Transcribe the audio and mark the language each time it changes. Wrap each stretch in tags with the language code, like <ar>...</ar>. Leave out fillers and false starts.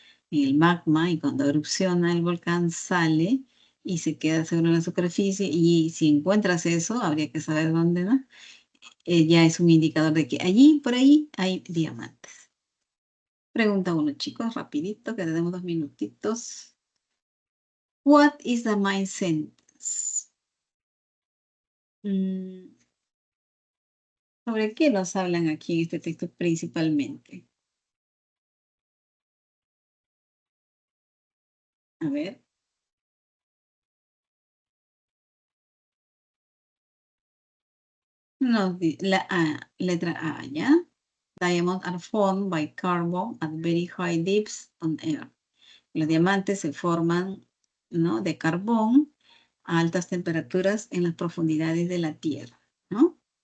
<es>En el magma, y cuando erupciona el volcán sale y se queda seguro en la superficie, y si encuentras eso, habría que saber dónde, ¿no? Ya es un indicador de que allí, por ahí, hay diamantes. Pregunta 1, chicos, rapidito, que tenemos 2 minutitos.</es> <en>What is the main sentence?</en> <es>¿Sobre qué nos hablan aquí en este texto principalmente? A ver. No, la A, letra A, ¿ya?</es> <en>Diamonds are formed by carbon at very high depths on Earth.</en> <es>Los diamantes se forman, ¿no?, de carbón a altas temperaturas en las profundidades de la Tierra, ¿no?</es>